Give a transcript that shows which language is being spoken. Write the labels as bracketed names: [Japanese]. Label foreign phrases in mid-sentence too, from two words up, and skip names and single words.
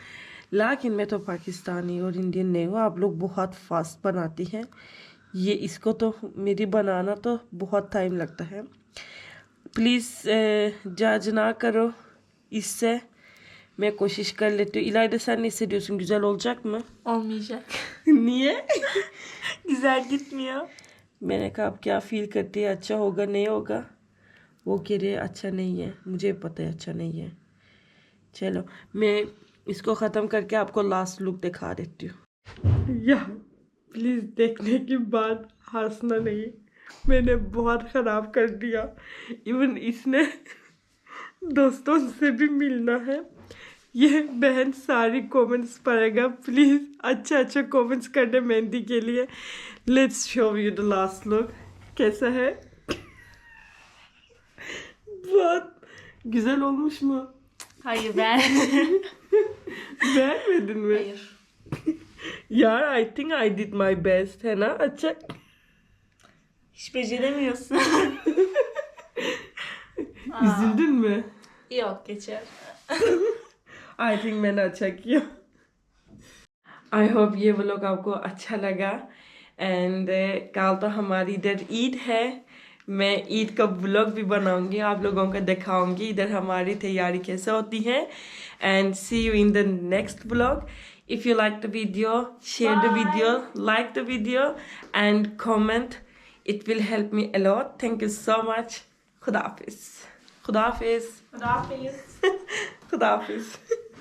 [Hindi] लेकिन मैं तो पाकिस्तानी और इंडियन नहीं हूँ, आप लोग बहुत फास्ट बनाती हैं ये, इसको तो मेरी बनाना तो बहुत टाइम लगता है। प्लीज़ जज ना karo इससे, मैं कोशिş कर लेती हूँ. [Turkish] İlayda sen ne hissediyorsun? Güzel olacak mı? Olmayacak. Niye? Güzel gitmiyor. [Hindi] मैंने कहा आप क्या फील करती है, अच्छा होगा नहीं होगा? वो कह रहे अच्छा नहीं है, मुझे पता है अच्छा नहीं है। चलो मैं इसको ख़त्म करके आपको लास्ट लुक दिखा देती हूँ। या प्लीज़ देखने के बाद हंसना नहीं, मैंने बहुत ख़राब कर दिया। इवन इसने दोस्तों से भी मिलना है। ये बहन सारी कमेंट्स पढ़ेगा, प्लीज़ अच्छा अच्छा कमेंट्स करने मेहंदी के लिए। [English] Let's show you the last look, कैसा है? [Turkish] बहुत güzel olmuş mu? Hayır ben. Beğenmedin mi? Hayır. [English] यार I think I did my best, [Hindi] है ना? अच्छा [Turkish] Hiç beceremiyorsun. üzüldün mü? Yok geçer. [English] I think [Hindi] मैंने अच्छा किया। [English] I hope [Hindi] ये व्लॉग आपको अच्छा लगा। एंड कल तो हमारी इधर ईद है, मैं ईद का व्लॉग भी बनाऊंगी, आप लोगों को दिखाऊंगी इधर हमारी तैयारी कैसे होती है। [English] And see you in the next vlog. If you like the video, share the video, like the video and comment, It will help me a lot. Thank you so much. खुदा हाफिज। खुदा हाफिज। [Turkish] Rahat mıyız? [Hindi] खुदा हाफिज।